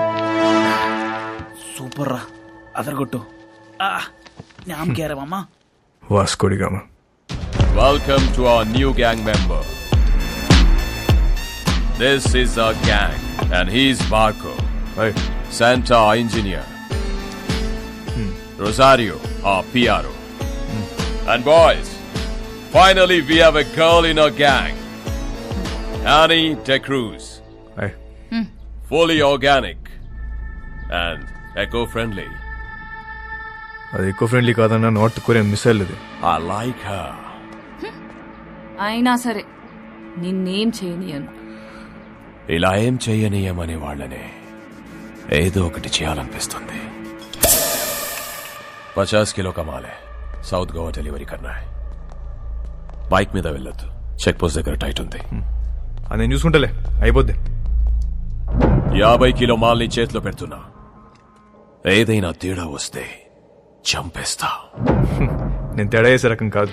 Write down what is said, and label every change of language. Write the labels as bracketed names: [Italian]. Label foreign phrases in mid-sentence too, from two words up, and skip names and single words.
[Telugu] సూపర్ రా, అదరగొట్టు. నామ్ కేరా మామా. వాస్కోడిగామా. [English] Welcome to our new gang member. This is our gang, and he's Marco, [Telugu] హాయ్. [English] Santa our engineer, Rosario our PRO. And boys, finally we have a girl in our gang, Annie De Cruz, [Telugu] హాయ్. [English] fully organic and eco-friendly. [Telugu] అది ఎక్కువ ఫ్రెండ్లీ కాదన్నా, [English] North Korean missile [Telugu] అది. [English] I like her. [Telugu] అయినా సరే నిన్నేం చేయనియను. ఇలా ఏం చెయ్యనీయమనే వాళ్ళనే ఏదో ఒకటి చేయాలనిపిస్తుంది. 50 किलो कमाले సౌత్ గోవా డెలివరీ కన్నా. బైక్ మీద వెళ్ళొద్దు, [English] check post [Telugu] దగ్గర టైట్ ఉంది. అది నేను చూసుకుంటలే, అయిపోద్ది. 50 కిలో మాల్ని చేతిలో పెడుతున్నా. ఏదైనా తేడా వస్తే చంపేస్తా. నేను తేడా చేసే రకం కాదు.